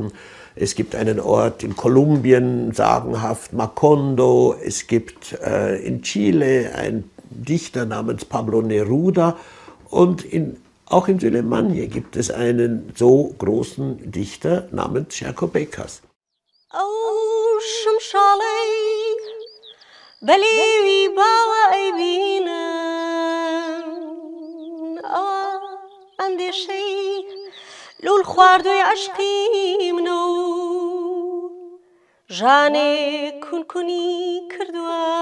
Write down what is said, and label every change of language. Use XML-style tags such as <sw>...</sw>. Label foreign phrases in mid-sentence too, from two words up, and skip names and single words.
<de>Es gibt einen Ort in Kolumbien, sagenhaft Macondo. Es gibt in Chile einen Dichter namens Pablo Neruda. Und auch in Süleymanije gibt es einen so großen Dichter namens Cerco Beccas.</de> <ckb>لول خواردوی عشقی منو جانێ کونکونی کردووە</ckb>